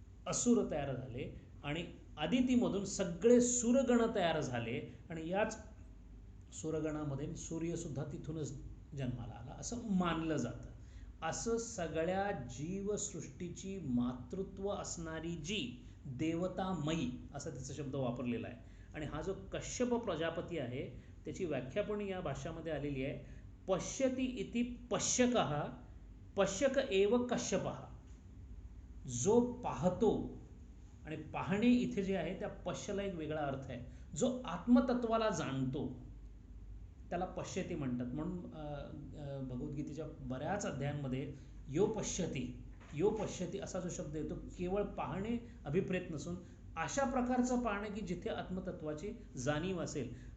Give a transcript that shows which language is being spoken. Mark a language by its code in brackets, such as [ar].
[mr] असुर तयार झाले आणि आदितीमधून सगळे सुरगण तयार झाले आणि याच सुरगणामध्ये सूर्यसुद्धा तिथूनच जन्माला आला असं मानलं जातं. असं सगळ्या जीवसृष्टीची मातृत्व असणारी जी देवतामयी असा तिचा शब्द वापरलेला आहे. आणि हा जो कश्यप प्रजापती आहे त्याची व्याख्या पण या भाषामध्ये आलेली आहे. [sa] पश्यति इति पश्यकः पश्यक एव कश्यपः. [mr] जो पाहतो, आणि पाहणे इथे जे आहे त्या पश्यला एक वेगळा अर्थ आहे. जो आत्मतत्वाला जाणतो त्याला पश्यती म्हणतात. म्हणून भगवद्गीतेच्या बऱ्याच अध्यायांमध्ये [sa] यो पश्यती [mr] असा जो शब्द येतो केवळ पाहणे अभिप्रेत नसून अशा प्रकारचं पाहणे की जिथे आत्मतत्वाची जाणीव असेल.